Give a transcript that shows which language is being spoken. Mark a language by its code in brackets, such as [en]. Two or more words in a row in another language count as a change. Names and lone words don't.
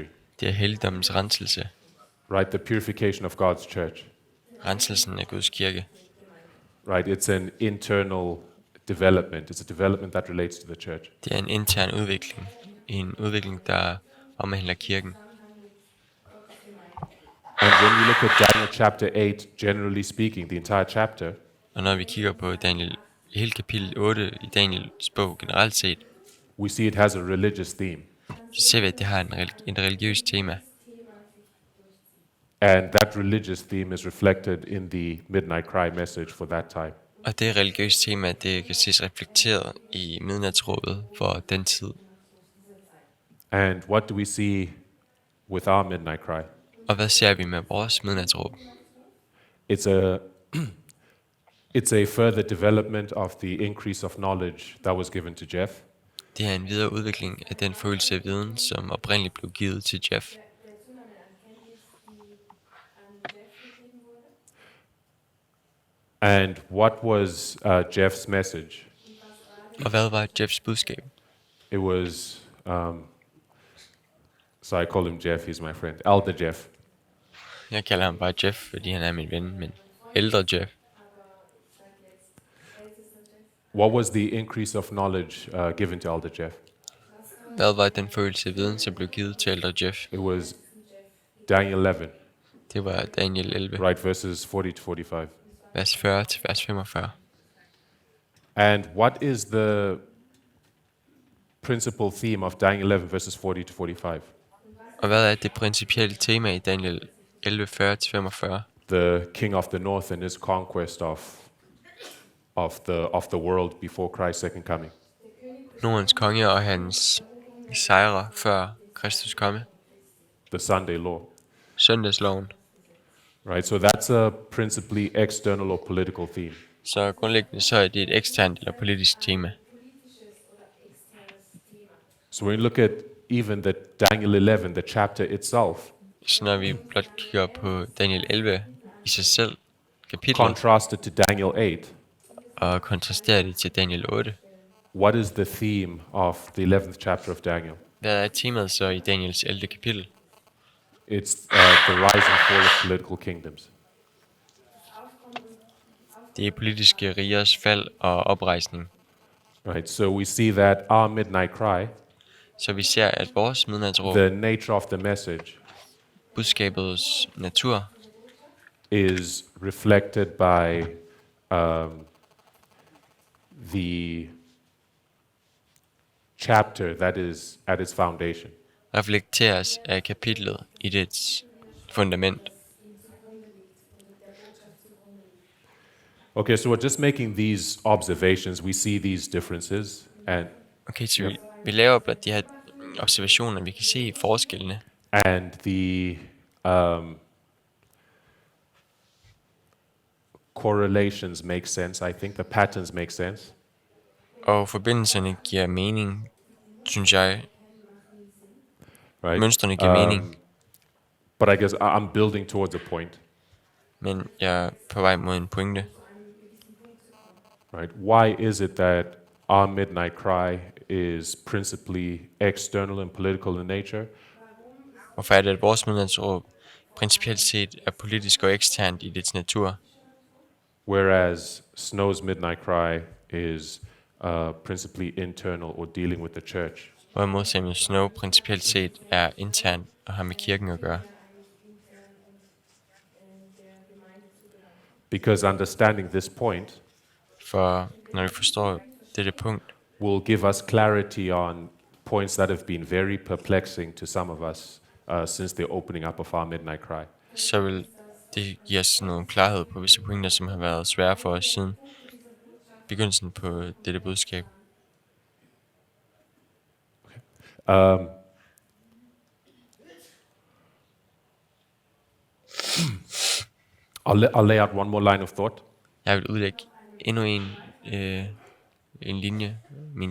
[da] Det er helligdommens renselse. [en] right? The purification of God's church, [da] Renselsen af Guds kirke. [en] right? It's an internal development. It's a development that relates to the church. [da] Det er en intern udvikling. En udvikling, der omhandler kirken. [en] And when we look at Daniel chapter 8, generally speaking, the entire chapter, [da] Og når vi kigger på Daniel, hele kapitel 8 i Daniels bog generelt set, [en] we see it has a religious theme. [da] så ser vi, at det har en religiøs tema. [en] And that religious theme is reflected in the Midnight Cry message for that time. [da] Og det religiøse tema, det kan ses reflekteret i midnatsråbet for den tid. [en] And what do we see with our Midnight Cry? [da] Og hvad ser vi med vores midnatsråb? [en] It's a further development of the increase of knowledge that was given to Jeff. [da] Det er en videre udvikling af den følelse af viden, som oprindeligt blev givet til Jeff. [en] And what was Jeff's message? [da] Og hvad var Jeffs budskab? [en] It was, so I call him Jeff, he's my friend, Elder Jeff. [da] Jeg kalder ham bare Jeff, fordi han er min ven, men ældre Jeff. [en] What was the increase of knowledge given to Elder Jeff? [da] Hvad var den følelse af viden, som blev givet til ældre Jeff? [en] It was Daniel 11. [da] Det var Daniel 11, [en] right? Verses 40 to 45. [da] vers 40 til vers 45. [en] And what is the principal theme of Daniel 11, verses 40 to 45? [da] Og hvad er det principielle tema i Daniel 11, 40 til 45? [en] The king of the north and his conquest of the world before Christ's second coming. [da] Nordens konge og hans sejre før Kristus komme. [en] The Sunday law. [da] Søndagsloven. [en] Right, so that's a principally external or political theme. [da] Så grundlæggende så er det et eksternt eller politisk tema. [en] So when you look at even the Daniel 11, the chapter itself, [da] Så når vi blot kigger på Daniel 11 i sig selv, kapitlet, [en] contrasted to Daniel 8, [da] og kontrasterer det til Daniel 8, [en] what is the theme of the 11th chapter of Daniel? [da] hvad er temaet så i Daniels 11. kapitel? [en] It's the rise and fall of political kingdoms. [da] Det er politiske rigers fald og oprejsning. [en] Right, so we see that our midnight cry, [da] Så vi ser, at vores midnatsråb, [en] the nature of the message, [da] budskabets natur, [en] is reflected by the chapter that is at its foundation. [da] reflekteres af kapitlet i dets fundament. [en] Okay, so we're just making these observations. We see these differences, and [da] Okay, så vi laver blot de her observationer, vi kan se forskellene. [en] the correlations make sense. I think the patterns make sense. [da] Og forbindelserne giver mening, synes jeg. [en] Right. [da] Mønstrene giver mening, [en] But I guess I'm building towards a point. [da] men jeg er på vej mod en pointe. [en] Right. Why is it that our midnight cry is principally external and political in nature, [da] Hvorfor er det, at vores midnatsråb principielt set er politisk og eksternt i dets natur, [en] whereas Snow's midnight cry is principally internal or dealing with the church? [da] hvorimod Samuel Snow principielt set er internt og har med kirken at gøre? [en] Because understanding this point [da] For når vi forstår dette punkt, [en] will give us clarity on points that have been very perplexing to some of us since the opening up of our midnight cry. [da] så vil det give os noget klarhed på visse pointer, som har været svære for os siden begyndelsen på dette budskab. [en] I'll lay out one more line of thought. [da] Jeg vil udlægge endnu en linje, mine